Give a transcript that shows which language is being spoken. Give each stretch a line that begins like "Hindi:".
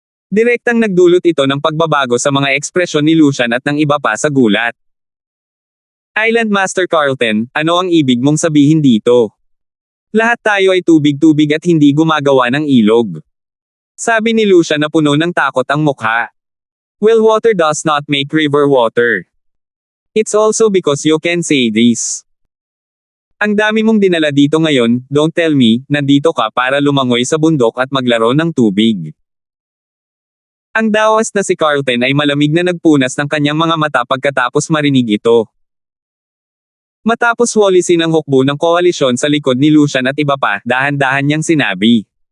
Filipino: Direktang nagdulot ito ng pagbabago sa mga ekspresyon ni Lucian at ng iba pa sa gulat. Island Master Carlton, ano ang ibig mong sabihin dito? Lahat tayo ay tubig-tubig at hindi gumagawa ng ilog. Sabi ni Lucian na puno ng takot ang mukha.
English: Well, water does not make river water. It's also because you can say this.
Filipino: Ang dami mong dinala dito ngayon,
English: don't tell me,
Filipino: nandito ka para lumangoy sa bundok at maglaro ng tubig. Ang Daoist na si Carlton ay malamig na nagpunas ng kanyang mga mata pagkatapos marinig ito. Matapos walisin ang hukbo ng koalisyon sa likod ni Lucian at iba pa, dahan-dahan niyang sinabi.